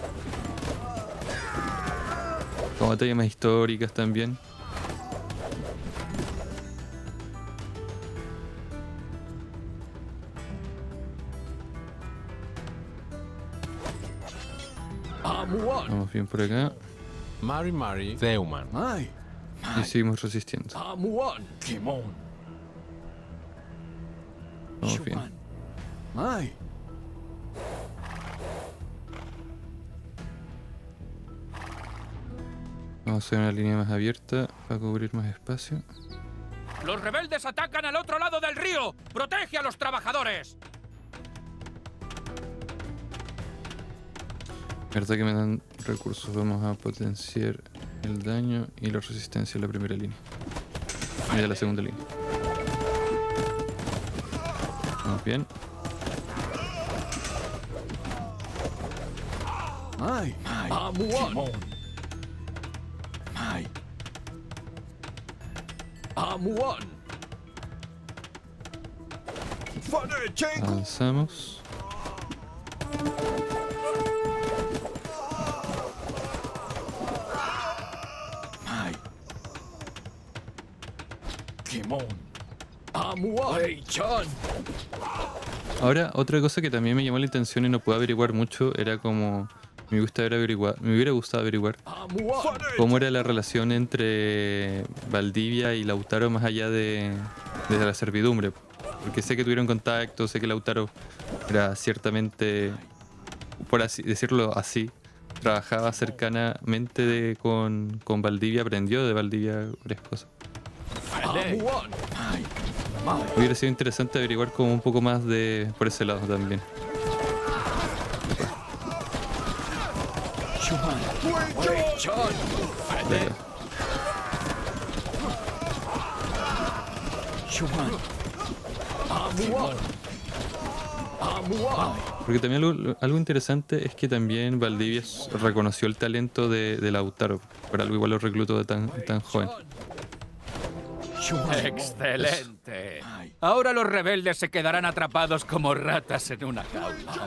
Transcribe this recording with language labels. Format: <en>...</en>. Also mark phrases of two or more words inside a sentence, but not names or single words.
<es>Como batallas más históricas también. Amuan. Vamos bien por acá.</es> <arn>Mari. Zeuman.</arn> <es>Mai. Y seguimos resistiendo.</es> <arn>Amuan. Kimon.</arn> <es>Vamos bien.</es> <arn>Shuman. Mai.</arn> <es>Vamos a hacer una línea más abierta para cubrir más espacio. ¡Los rebeldes atacan al otro lado del río! ¡Protege a los trabajadores! Verdad que me dan recursos. Vamos a potenciar el daño y la resistencia en la primera línea. Y de la segunda línea. Vamos bien. Mai.</es> <arn>Amuan. Mai.</arn> <es>Amuan. Avanzamos.</es> <arn>Mai. Kimon. Amuan. Wei Chan.</arn> <es>Ahora, otra cosa que también me llamó la atención y no pude averiguar mucho era como me hubiera gustado averiguar Amuan. cómo era la relación entre Valdivia y Lautaro más allá de la servidumbre. Porque sé que tuvieron contacto, sé que Lautaro era ciertamente, por así decirlo así, trabajaba cercanamente con Valdivia, aprendió de Valdivia varias cosas. Amuan. Hubiera sido interesante averiguar como un poco más por ese lado también.</es> <arn>Wei Chan.</arn> <es>Claro. Shuman.</es> <arn>Amuan. Amuan.</arn> <es>Porque también algo interesante es que también Valdivia reconoció el talento de Lautaro. Por algo igual lo reclutó de tan joven. ¡Excelente! Ahora los rebeldes se quedarán atrapados como ratas en una jaula.</es>